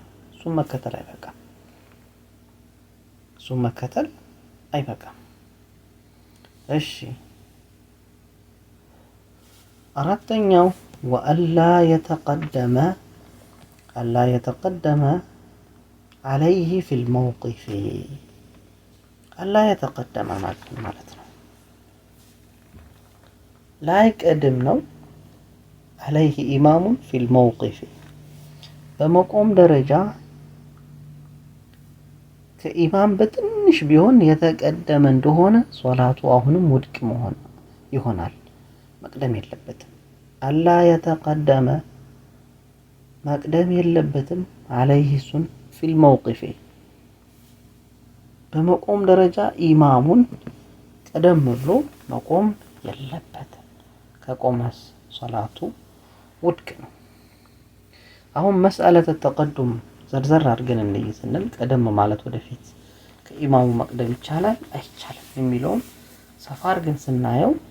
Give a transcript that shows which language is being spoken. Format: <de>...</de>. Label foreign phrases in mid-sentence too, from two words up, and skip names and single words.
<am>እሱን መከተል አይበቃም። እሺ አራተኛው ወአላ የተቀደመ</am> <ar>عليه في الموقف</ar> <am>አላ የተቀደመ ማለት ነው ላይቀድም ነው። عليه ኢማሙ</am> <ar>في الموقف</ar> <am>በመቆም ደረጃ ከኢማም በትንሽ ቢሆን የተቀደመ እንደሆነ ሶላቱ አሁንም ውድቅ ይሆናል። መቅደም የለበትም። አላ የተቀደመ መቅደም የለበትም። عليه እሱን</am> <ar>في الموقف</ar> <am>በመቆም ደረጃ ኢማሙን ቀደም ብሎ መቆም የለበትም። ከቆመስ ሶላቱ ውድቅ ነው። አሁን</am> <ar>مسألة التقدم</ar> <am>ዘርዘር አድርገን እንይ ስንል ቀደም ማለት ወደፊት ከኢማሙ መቅደም ይቻላል አይቻልም የሚለውን ሰፋ አድርገን ስናየው</am>